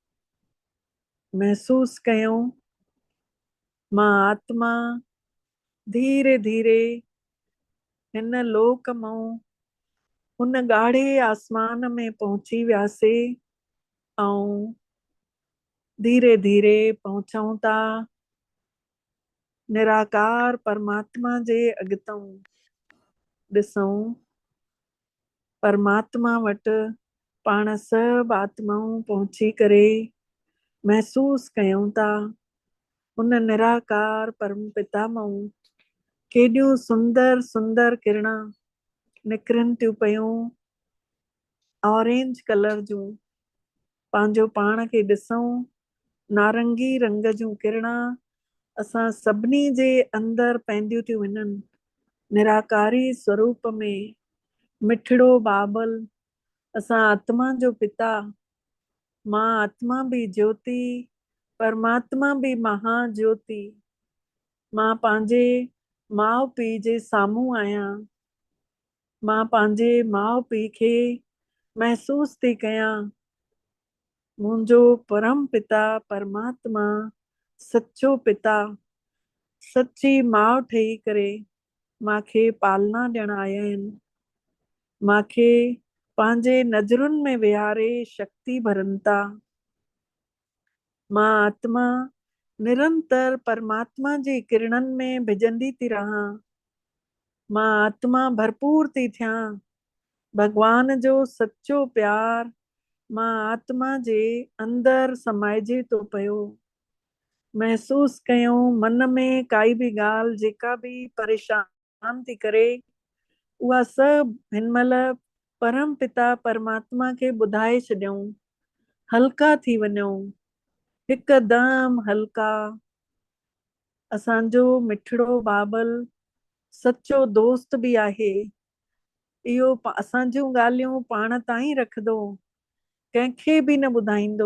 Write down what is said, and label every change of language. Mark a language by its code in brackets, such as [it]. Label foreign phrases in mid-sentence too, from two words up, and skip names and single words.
[sd] महसूस कयूं मां आत्मा धीरे धीरे हिन लोक मां हुन ॻाढ़े आसमान में पहुची वियासीं ऐं धीरे धीरे पहुचूं था निराकार परमात्मा जे अॻितों। ॾिसूं परमात्मा वटि पाण सभु आत्माऊं पहुची करे महसूस कयूं था उन निराकार परम पिता मां केॾियूं सुंदर सुंदर किरणा निकिरनि थियूं पयूं [en] orange colour [sd] जूं। पंहिंजो पाण खे ॾिसूं नारंगी रंग जूं किरणा असां सभिनी जे अंदरि पवंदियूं थियूं वञनि। निराकारी स्वरूप में मिठड़ो बाबल असां आत्मा जो पिता मां आत्मा भी ज्योति परमात्मा भी महाज्योति। मां पंहिंजे माउ पीउ जे साम्हूं आहियां। मां पंहिंजे माउ पीउ खे महसूस थी कयां। मुंहिंजो परम पिता परमात्मा सच्चो पिता सच्ची माउ ठही करे मांखे पालना ॾियण आया आहिनि। मांखे पंहिंजे नज़रुनि में विहारे शक्ति भरनि था। मां आत्मा निरंतर परमात्मा जी किरणनि में भिजंदी थी रहां। मां आत्मा भरपूर थी थियां। भगवान जो सच्चो प्यार मां आत्मा जे अंदरि समाइजे थो पियो। महसूस कयूं मन में काई बि ॻाल्हि जेका बि परेशान थी करे उहा सभु हिन महिल परम पिता परमात्मा खे ॿुधाए छॾियूं। हल्का थी वञूं हिकदमि हल्का। असांजो मिठड़ो बाबल सच्चो दोस्त बि आहे। इहो असां जूं ॻाल्हियूं पाण ताईं रखंदो, कंहिंखे बि न ॿुधाईंदो।